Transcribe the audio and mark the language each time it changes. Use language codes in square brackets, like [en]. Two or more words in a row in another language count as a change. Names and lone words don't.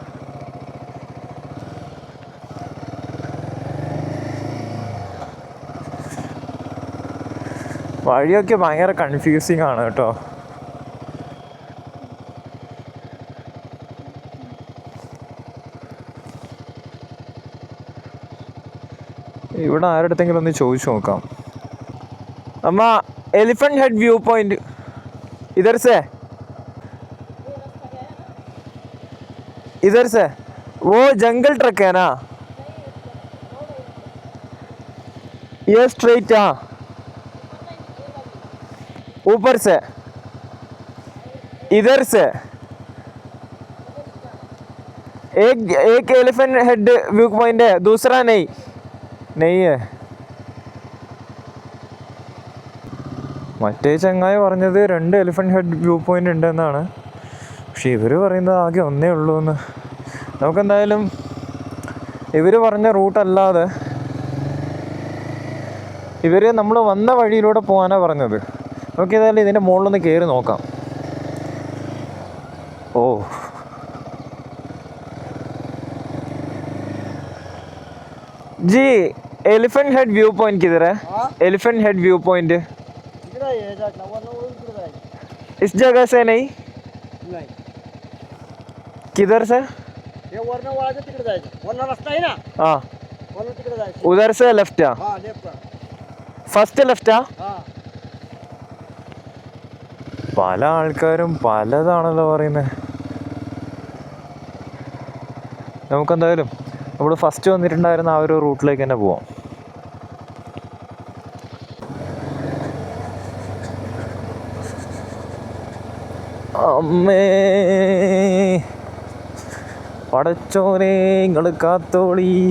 [ml] വഴിയൊക്കെ ഭയങ്കര കൺഫ്യൂസിങ് ആണ് കേട്ടോ. ഇവിടെ ആരുടെങ്കിലും ഒന്ന് ചോദിച്ചു നോക്കാം. അമ്മ, [hi] एलिफेंट हेड व्यू पॉइंट इधर से वो जंगल ट्रक है ना? ये स्ट्रेट. हाँ, ऊपर से इधर से एक एलिफेंट हेड व्यू पॉइंट है, दूसरा नहीं है. [ml] മറ്റേ ചങ്ങായി പറഞ്ഞത് 2 എലിഫൻറ്റ് ഹെഡ് വ്യൂ പോയിൻ്റ് ഉണ്ടെന്നാണ്. പക്ഷേ ഇവർ പറയുന്നത് ആകെ ഒന്നേ ഉള്ളൂ എന്ന്. നമുക്കെന്തായാലും ഇവർ പറഞ്ഞ റൂട്ടല്ലാതെ ഇവർ നമ്മൾ വന്ന വഴിയിലൂടെ പോകാനാണ് പറഞ്ഞത്. നമുക്ക് ഏതായാലും ഇതിൻ്റെ മുകളിലൊന്ന് കയറി നോക്കാം. ഓ, [hi] जी एलिफेंट हेड व्यू पॉइंट किधर है? एलिफेंट हेड व्यू पॉइंट इस जगह से नहीं, [mr] नाही [hi] किधर से? [mr] हे वरनं वळायचं तिकडे जायचं वरनं रस्ता आहे ना [hi] हाँ, [mr] वरनं तिकडे जायचं [hi] उधर से लेफ्ट आ, [mr] हा लेफ्ट [en] first left? [mr] हा [ml] പല ആൾക്കാരും പലതാണല്ലോ പറയുന്നത്. നമുക്കെന്തായാലും നമ്മൾ ഫസ്റ്റ് വന്നിട്ടുണ്ടായിരുന്ന ആ ഒരു റൂട്ടിലേക്ക് തന്നെ പോവാം. അമ്മേ പടച്ചോനെ നിങ്ങൾ കാത്തോളി.